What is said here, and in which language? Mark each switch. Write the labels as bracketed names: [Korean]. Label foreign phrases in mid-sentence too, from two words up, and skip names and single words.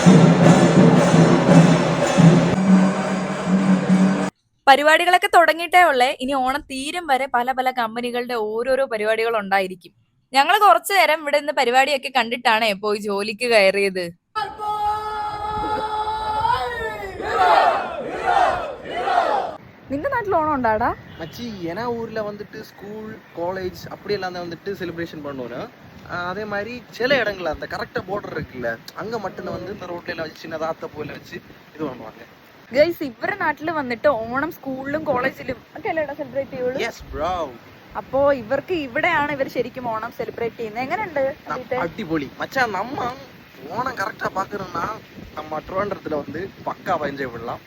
[Malayalam] പരിപാടികളൊക്കെ തുടങ്ങിയിട്ടേ ഉള്ളേ. ഇനി ഓണം തീരും വരെ പല പല കമ്പനികളുടെ ഓരോരോ പരിപാടികൾ ഉണ്ടായിരിക്കും. ഞങ്ങൾ കുറച്ചു നേരം ഇവിടെ നിന്ന് പരിപാടിയൊക്കെ കണ്ടിട്ടാണ് പോയി ജോലിക്ക് കയറിയത്. നിന്റെ നാട്ടിൽ ഓണം ഉണ്ടാടാ [Tamil] மச்சி? ஏன்னா ஊர்ல வந்துட்டு ஸ்கூல் காலேஜ் அப்படியெல்லாம் தான் வந்துட்டு செலிப்ரேஷன் பண்ணுவோம். அதே மாதிரி சில இடங்கள்ல அந்த கரெக்டா பார்டர் இருக்குல்ல, அங்க மட்டும் வந்து இந்த ரோட்ல எல்லாம் வச்சு சின்னதா அத்தை போல வச்சு இது பண்ணுவாங்க. [Malayalam] ഗൈസ് ഇവരുടെ നാട്ടിൽ വന്നിട്ട് ഓണം സ്കൂളിലും കോളേജിലും ഒക്കെ അല്ലേടാ സെലിബ്രേറ്റ് ചെയ്യുള്ളൂ. [English] yes bro. [Malayalam] അപ്പോ ഇവർക്ക് ഇവിടെയാണ് ഇവർ ശരിക്കും ഓണം സെലിബ്രേറ്റ് ചെയ്യുന്നത്. എങ്ങനെയുണ്ട്? അടിപൊളി മച്ചാ. [Tamil] நம்ம ஓணம் கரெக்டா പാക്കணும்னா நம்ம ട്രിവാൻഡ്രத்துல வந்து പക്കാ എൻജോയ് பண்ணலாம்.